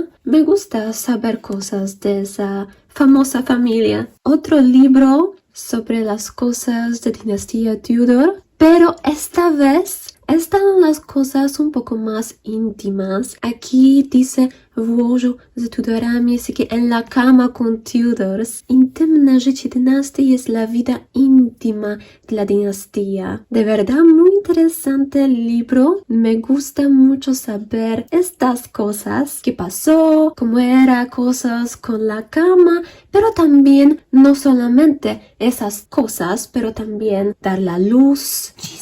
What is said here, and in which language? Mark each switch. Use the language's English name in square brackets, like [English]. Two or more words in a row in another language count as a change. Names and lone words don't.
[Spanish] Me gusta saber cosas de esa famosa familia. Otro libro sobre las cosas de dinastía Tudor, pero esta vez están las cosas un poco más íntimas. Aquí dice Włożu z Tudorami, así que en la cama con Tudors. Intymne życie dynastii es la vida íntima de la dinastía. De verdad, muy interesante el libro. Me gusta mucho saber estas cosas, qué pasó, cómo era cosas con la cama, pero también no solamente esas cosas, pero también dar la luz.